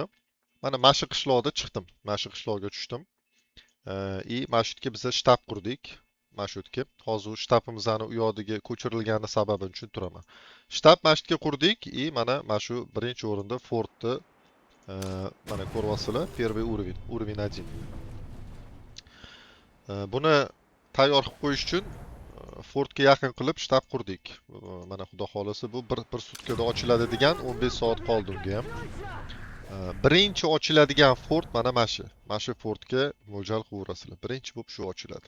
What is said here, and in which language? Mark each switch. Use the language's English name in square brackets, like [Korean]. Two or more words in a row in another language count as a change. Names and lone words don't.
[Uzbek] Mana Mashi qishloqda chiqdim, Mashi qishloqga tushdim. Mana shu yerga biz shtab qurdik. Mana shu yerga. Hozir shtabimizni u yoqdagi ko'chirilgani sababini tushuntiraman. Shtab mana shu yerga qurdik mana shu birinchi o'rinda Fordni mana ko'ryapsizlar, [Russian] первый уровень, уровень 1. [Uzbek] Buni tayyor qilib qo'yish uchun Fordga yaqin qilib shtab qurdik. Mana xudo xolasa bu bir sutkada ochiladi degan 15 soat qoldi unga ham. Birinchi ochiladigan Ford mana shu. Mana shu Fordga mo'ljal qilaverasizlar. Birinchi bo'lib shu ochiladi.